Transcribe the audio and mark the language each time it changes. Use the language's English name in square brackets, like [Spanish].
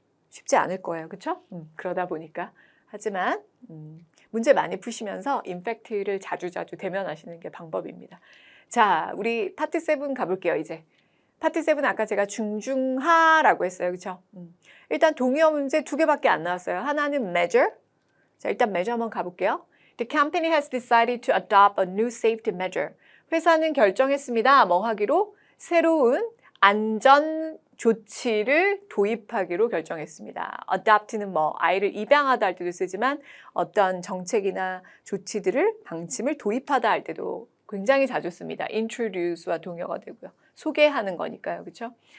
[Korean] 쉽지 않을 거예요. 그렇죠? 그러다 보니까 하지만 문제 많이 푸시면서 임팩트를 자주자주 대면하시는 게 방법입니다. 자, 우리 파트 7 가볼게요. 이제 파트 7 아까 제가 중중하라고 했어요. 그렇죠? 일단 동의어 문제 2개밖에 안 나왔어요. 하나는 measure. 자, 일단 measure 한번 가볼게요. [English] The company has decided to adopt a new safety measure. [Korean] 회사는 결정했습니다. 뭐 하기로? 새로운 안전 조치를 도입하기로 결정했습니다. adopt는 뭐 아이를 입양하다 할 때도 쓰지만 어떤 정책이나 조치들을 방침을 도입하다 할 때도 굉장히 자주 씁니다. introduce와 동의어가 되고요. 소개하는 거니까요. 그렇죠?